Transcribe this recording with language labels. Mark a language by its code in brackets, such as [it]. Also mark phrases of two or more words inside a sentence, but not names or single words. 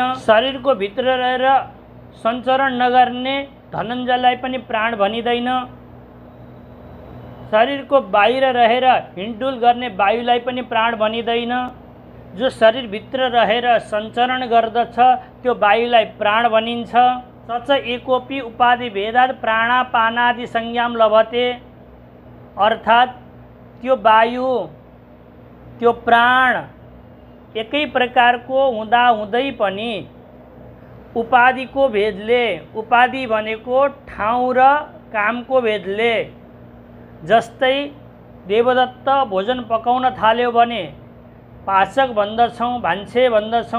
[ne] शरीरको भित्र रहेर सञ्चरण नगर्ने धनञ्जयलाई पनि प्राण भनिँदैन। शरीरको बाहिर रहेर हिँडडुल गर्ने वायुलाई पनि प्राण भनिँदैन। जो शरीरभित्र रहेर सञ्चरण गर्दछ त्यो वायुलाई प्राण भनिन्छ। [sa] सच एकोपि उपाधि भेदात् प्राणापानादि संज्ञाम लभते, [ne] अर्थात् त्यो वायु, त्यो प्राण एकै प्रकारको हुँदाहुँदै पनि उपाधिको भेदले, उपाधि भनेको ठाउँ र कामको भेदले, जस्तै देवदत्त भोजन पकाउन थाल्यो भने पाचक भन्दछौँ, भान्से भन्दछौँ।